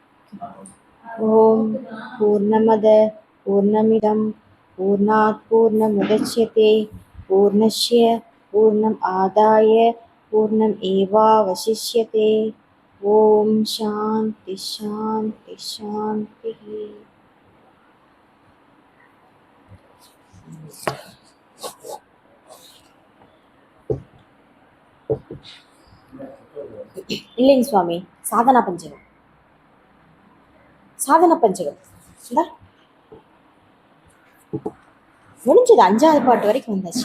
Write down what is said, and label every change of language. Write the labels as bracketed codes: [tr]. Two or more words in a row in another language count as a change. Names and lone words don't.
[sa] ओम् पूर्णमदः पूर्णमिदं पूर्णात् पूर्णमुदच्यते पूर्णस्य पूर्णम् आदाय पूर्णम् एवावशिष्यते. ओम् शान्तिः शान्तिः शान्तिः. [ta] இல்லைங்க சுவாமி, சாதனா பஞ்சகம். சாதன பஞ்சகம் இந்த முடிஞ்சது, 5வது பாட்டு வரைக்கும் வந்தாச்சு.